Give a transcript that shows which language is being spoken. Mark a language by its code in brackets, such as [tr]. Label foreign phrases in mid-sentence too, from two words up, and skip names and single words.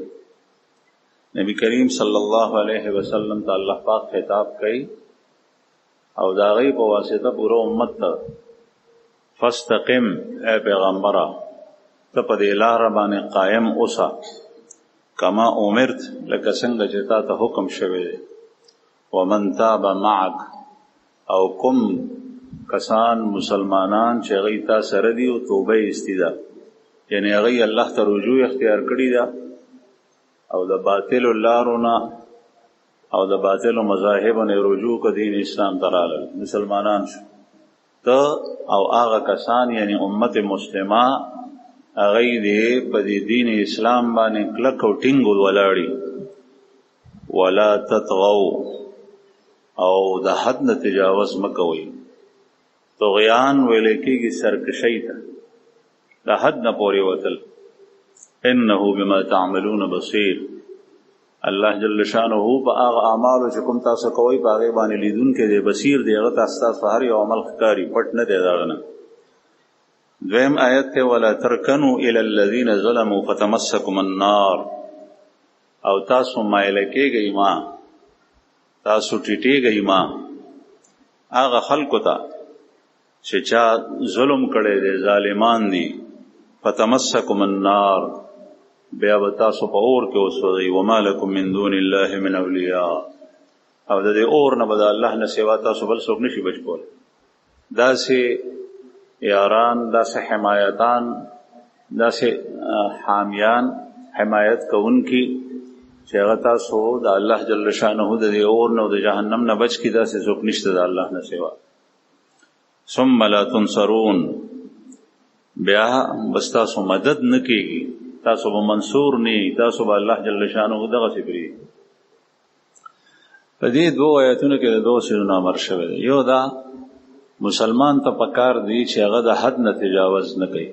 [ps] نبی کریم صلی الله علیه وسلم ته الله پاک خطاب کوي او دا غي په واسطه پورا امت ته فاستقم اے پیغمبره ته په دې لار باندې قائم اوسه [ar] کما امرت [ps] لکه څنګه چې تا ته حکم شوی دی. [ar] ومن تاب معك [ps] او کوم کسان مسلمانان چې هغوی تا سره دي او توبه ایستي ده، یعنی هغوی الله ته رجوع اختیار کړي ده او د باطلو لارو نه او د باطلو مذاهبو نه رجوع که دین اسلام ته راغلل، مسلمانان شو. ته او هغه کسان یعنی امت مسلمه هغوی دې په دې دین اسلام باندې کلک او ټینګ ولاړي. [ar] ولا تطغوا [ps] او د حد نه تجاوز مکوئ. طغیان ویل کېږي سرکشۍ ته، د حد نه پورې وتل. [ar] انه بما تعملون بصیر. [ps] الله جل شانه په هغه اعمالو چې کوم تاسو کوئ په هغې باندې لیدونکی دی، بصیر دی. هغه ته ستاسو هر یو عمل ښکاري، پټ نه دی د هغه نه. دویم آیت ته [ar] ولا ترکنوا الى الذین ظلموا فتمسکم النار. [ps] او تاسو مایله کېږئ ما، تاسو ټیټېږئ ما هغه خلکو ته چې چا ظلم کړی دی، ظالمان دي. [ar] فتمسکم النار [ps] بیا به تاسو په اور کې وسوځئ. [ar] وما لکم من دون الله من اولیاء، [ps] او د دې اور نه به د الله نه سوا تاسو بل څوک نشي بچ کولی. داسې یاران، داسې حمایتان، داسې حامیان، حمایت کوونکي چې هغه تاسو د الله جل شانه د دې اور نه او د جهنم نه بچ کړي، داسې څوک نشته د الله نه سوا. [ar] ثم لا تنصرون، [ps] بیا بس تاسو مدد نه کېږي، تاسو به منصور نه، تاسو به الله جل شانه دغسې پرېږدي. په دې دوو آیتونو کې د دوو څیزونو امر شوی دی. یو دا مسلمان ته پکار دی چې هغه د حد نه تجاوز نه کوي.